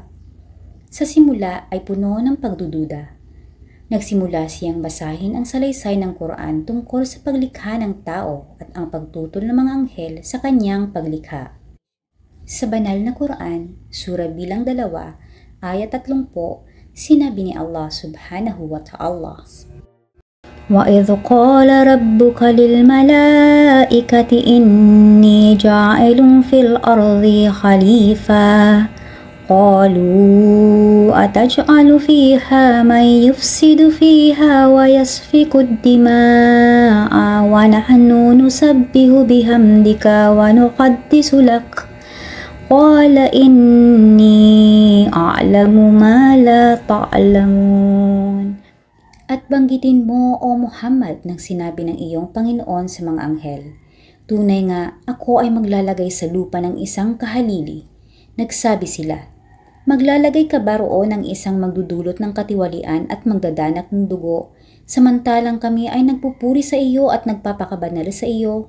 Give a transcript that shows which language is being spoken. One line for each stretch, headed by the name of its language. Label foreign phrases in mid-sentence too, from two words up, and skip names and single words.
Filipino: Sa simula ay puno ng pagdududa. Nagsimula siyang basahin ang salaysay ng Quran tungkol sa paglikha ng tao at ang pagtutol ng mga anghel sa kanyang paglikha. Sa banal na Quran, sura bilang 2, ayat 30, sinabi ni Allah
Arabic: سبحانه وتعالى, وَإِذْ قَالَ رَبُّكَ لِلْمَلَائِكَةِ إِنِّي جَاعِلٌ فِي الْأَرْضِ خَلِيفَةً قالوا أتجعل فيها من يفسد فيها ويسفك الدماء ونحن نسبح بحمدك ونقدس لك قال إني أعلم ما لا تعلمون.
Filipino: At banggitin mo, O Muhammad, ng sinabi ng iyong Panginoon sa mga anghel, tunay nga ako ay maglalagay sa lupa ng isang kahalili. Nagsabi sila, maglalagay ka ba roon ng isang magdudulot ng katiwalian at magdadanak ng dugo, samantalang kami ay nagpupuri sa iyo at nagpapakabanal sa iyo?